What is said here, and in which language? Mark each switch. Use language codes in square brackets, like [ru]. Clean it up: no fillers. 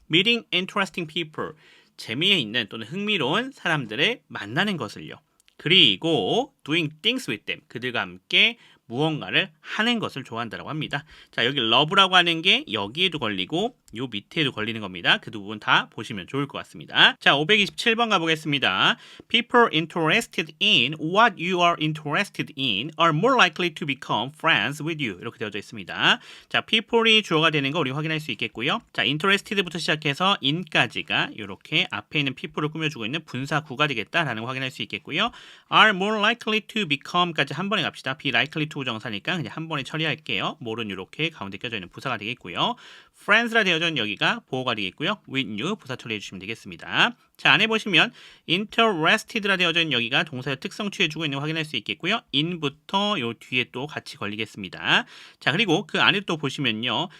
[en] Meeting interesting people, [ko] 재미있는 또는 흥미로운 사람들을 만나는 것을요. 그리고 [en] doing things with them, [ko] 그들과 함께 무언가를 하는 것을 좋아한다고 합니다. 자, 여기 love라고 하는 게 여기에도 걸리고 요 밑에도 걸리는 겁니다. 그 두 부분 다 보시면 좋을 것 같습니다. 자, 527번 가보겠습니다. [en] People interested in what you are interested in are more likely to become friends with you. [ko] 이렇게 되어져 있습니다. 자, people이 주어가 되는 거 우리 확인할 수 있겠고요. 자, interested부터 시작해서 in까지가 이렇게 앞에 있는 people을 꾸며주고 있는 분사구가 되겠다라는 거 확인할 수 있겠고요. [en] are more likely to become [ko] 까지 한 번에 갑시다. [en] be likely to [ko] 정사니까 그냥 한 번에 처리할게요. more는 이렇게 가운데 껴져 있는 부사가 되겠고요. friends라 되어져 있는 여기가 보호가 되겠고요. [en] with you [ko] 부사 처리해 주시면 되겠습니다. 자, 안에 보시면 interested라 되어져 있는 여기가 동사의 특성 취해주고 있는 거 확인할 수 있겠고요. in부터 요 뒤에 또 같이 걸리겠습니다. 자, 그리고 그 안에 또 보시면요.